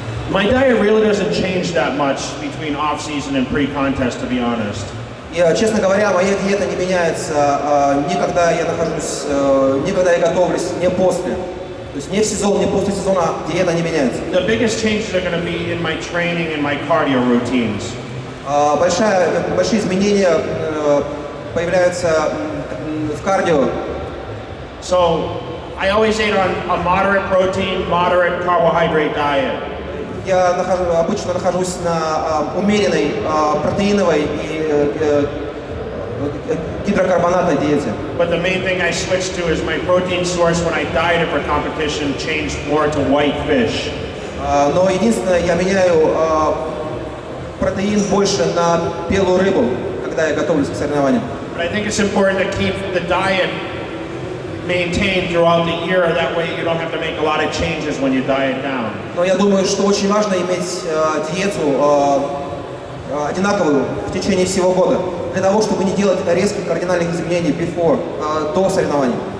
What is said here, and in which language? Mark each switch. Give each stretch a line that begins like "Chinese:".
English: My diet really doesn't change that much between off-season and pre-contest, to be honest.
Russian: И, честно говоря, моя диета не меняется ни когда я нахожусь, ни когда я готовлюсь, ни после. То есть ни в сезон, ни после сезона диета не меняется.
English: The biggest changes are going to be in my training and my cardio routines.
Russian: Большие изменения появляются в кардио.
English: So I always ate on a moderate protein, moderate carbohydrate diet.
Russian: Я обычно нахожусь на умеренной протеиновой и гидрокарбонатной диете.
English: But the main thing I switched to is my protein source when I dieted for competition changed more to white fish.
Russian: Но единственное, я меняю протеин больше на белую рыбу, когда я готовлюсь к соревнованиям.
English: But I think it's important to keep the diet maintained throughout the year. That way you don't have to make a lot of changes when you diet down.
Russian: Но я думаю, что очень важно иметь диету одинаковую в течение всего года, для того, чтобы не делать резких кардинальных изменений до соревнований.